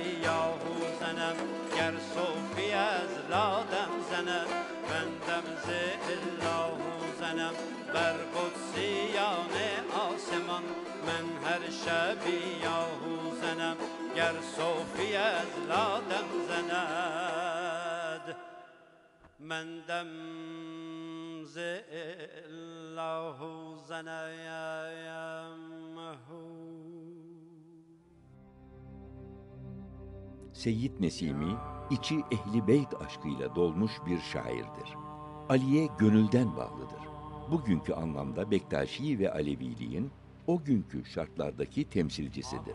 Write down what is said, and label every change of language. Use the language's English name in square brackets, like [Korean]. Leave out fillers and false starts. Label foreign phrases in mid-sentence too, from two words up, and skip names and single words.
[Persian] یاهو زنم گر صوفی از لادم زند من دم ز اللهو زنم بر قدسیان آسمان من هر شبی یاهو زنم گر صوفی از لادم زند من دم ز اللهو زنم [Turkish] Seyyid Nesimi, içi ehli beyt aşkıyla dolmuş bir şairdir. Ali'ye gönülden bağlıdır. Bugünkü anlamda Bektaşi ve Aleviliğin o günkü şartlardaki temsilcisidir.